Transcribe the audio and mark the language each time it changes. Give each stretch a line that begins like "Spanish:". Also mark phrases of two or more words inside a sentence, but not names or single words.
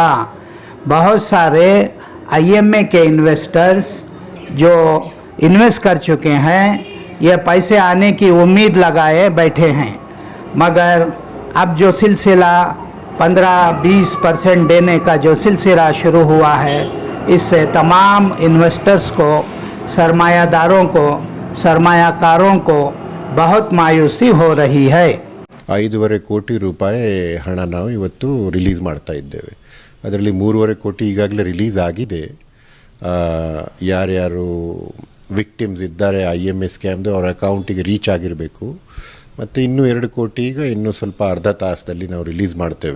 Hindi: बहुत सारे IMA के इन्वेस्टर्स जो इन्वेस्ट कर चुके हैं, ये पैसे आने की उम्मीद लगाए बैठे हैं, मगर अब जो सिलसिला 15-20% देने का जो सिलसिला शुरू हुआ है, इससे तमाम इन्वेस्टर्स को, सरमायाकारों को बहुत मायूसी हो रही है।
Kannada: 5.5 ಕೋಟಿ ರೂಪಾಯಿ ಹಣ ನಾವು ಇವತ್ತು ರಿಲೀಸ್ ಮಾಡ್ತಾ ಇದ್ದೇವೆ. ಅದರಲ್ಲಿ 3.5 ಕೋಟಿ ಈಗಾಗಲೇ ರಿಲೀಸ್ ಆಗಿದೆ. ಯಾರ್ಯಾರು ವಿಕ್ಟಿಮ್ಸ್ ಇದ್ದಾರೆ IMA ಸ್ಕ್ಯಾಮ್ದು ಅವರ ಅಕೌಂಟಿಗೆ ರೀಚ್ ಆಗಿರಬೇಕು. ಮತ್ತು ಇನ್ನೂ 2 ಕೋಟಿ ಈಗ ಇನ್ನೂ ಸ್ವಲ್ಪ ಅರ್ಧ ತಾಸದಲ್ಲಿ ನಾವು ರಿಲೀಸ್ ಮಾಡ್ತೇವೆ.